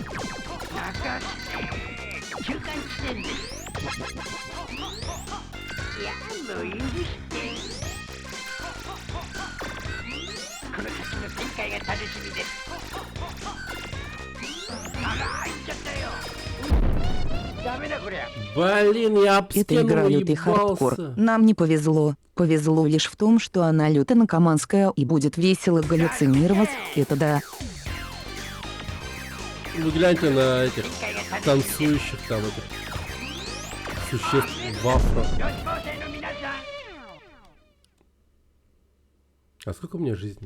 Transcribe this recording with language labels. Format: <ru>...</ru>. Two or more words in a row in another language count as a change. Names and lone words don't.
<ja>泣かすね。中間地点です。いや、もう許して。この先の展開が楽しみです。あら、入っちゃったよ。ダメだこりゃ。</ja> <ru>Блин, я об Это стену игра лютый хардкор. уебался. Нам не повезло. Повезло лишь в том, что она люто-наркоманская и будет весело галлюцинировать. Это да. Вы гляньте на этих</ru> <ja>展開が楽しみです。</ja> <ru>танцующих там этих существ в афро.</ru> <ja>女子高生の皆さん、</ja> <ru>А сколько у меня жизней?</ru>